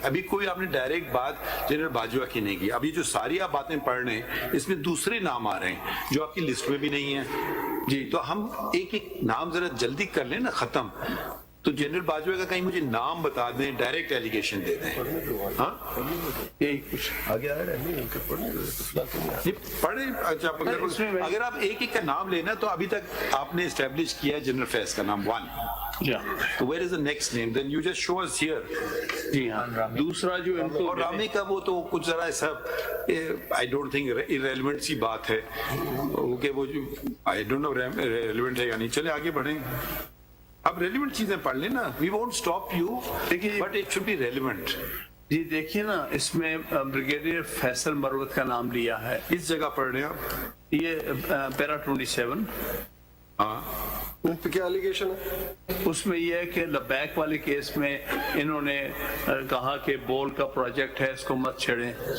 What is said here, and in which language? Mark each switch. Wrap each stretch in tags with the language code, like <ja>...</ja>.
<ur>ابھی کوئی آپ نے ڈائریکٹ بات جنرل باجوہ کی نہیں کی. ابھی جو ساری آپ باتیں پڑھ رہے ہیں اس میں دوسرے نام آ رہے ہیں جو آپ کی لسٹ میں بھی نہیں ہیں. جی, تو ہم ایک ایک نام ذرا جلدی کر لیں نا ختم. تو جنرل باجوہ کا کہیں مجھے نام بتا دیں, ڈائریکٹ ایلیگیشن دے دیں. ہاں یہی کچھ آگے آ رہا ہے نہیں پڑھیں. اچھا اگر آپ ایک ایک کا نام لینا تو ابھی تک آپ نے اسٹیبلش کیا جنرل فیض کا نام 1.</ur> <en>تو where is the next name? Then you just show us here.</en> <ur>جی ہاں. دوسرا جو ان کو اور رامے کا وہ تو کچھ ذرا ایسا</ur> <en>I don't think irrelevant</en> <ur>سی بات ہے کہ وہ جو</ur> <en>I don't know relevant</en> <ur>ہے یا نہیں. چلے آگے بڑھیں. اب ریلیونٹ چیزیں پڑھ لیں نا.</ur> <en>We won't stop you, but it should be relevant.</en> <ur>جی دیکھیے نا, اس میں بریگیڈیئر فیصل مروت کا نام لیا ہے. اس جگہ پڑھ رہے ہیں آپ, یہ پیرا 27. ہاں کیا ایلیگیشن ہے اس میں یہ ہے کہ لبیک والے کیس میں انہوں نے کہا کہ بول کا پروجیکٹ ہے, اس کو مت چھیڑیں.</ur>